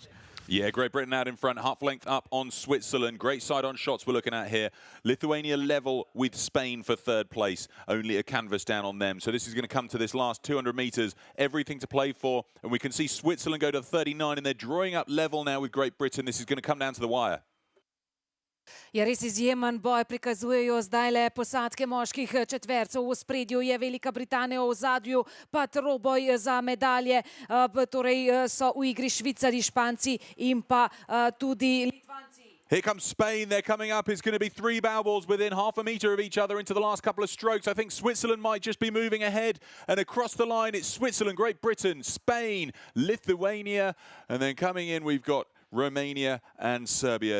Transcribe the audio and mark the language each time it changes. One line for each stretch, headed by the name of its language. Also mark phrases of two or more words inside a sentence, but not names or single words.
English: Yeah, Great Britain out in front, half length up on Switzerland. Great side-on shots we're looking at here. Lithuania level with Spain for third place. Only a canvas down on them. So this is going to come to this last 200 metres. Everything to play for. And we can see Switzerland go to 39, and they're drawing up level now with Great Britain. This is going to come down to the wire.
Slovenian: Ja, res izjemen boj prikazujejo zdajle posadke moških četvercev. V ospredju je Velika Britanija, v ozadju pa troboj za medalje. Torej so v igri Švicarji, Španci in pa tudi Litvanci.
English: Here comes Spain. They're coming up. It's going to be 3 bow balls within half a metre of each other into the last couple of strokes. I think Switzerland might just be moving ahead. And across the line, it's Switzerland, Great Britain, Spain, Lithuania. And then coming in, we've got Romania and Serbia.